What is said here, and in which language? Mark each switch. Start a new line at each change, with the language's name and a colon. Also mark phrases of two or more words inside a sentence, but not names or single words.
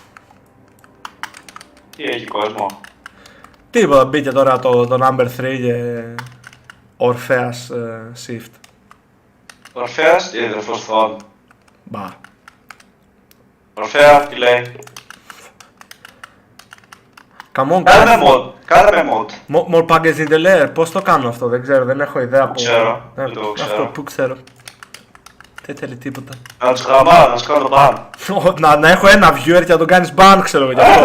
Greek: Τι έχει κόσμο. Τίποτα, μπήκε τώρα το number 3 και Ορφέας shift. Ορφέας ή αδερφός Θών. Μπα. Ορφέα, τι λέει.
English: Come on,
Greek: Κάνε με mod. Κάνε με mod.
English: More packages in the layer.
Greek: Πώς το κάνω αυτό, δεν ξέρω, δεν έχω ιδέα από... ξέρω, δεν το ξέρω. Αυτό που ξέρω. Δεν θέλει τίποτα. Να τους γραμμάω, να τους κάνω ban. Να έχω ένα viewer και να τον κάνεις ban, ξέρω εγώ γι' αυτό.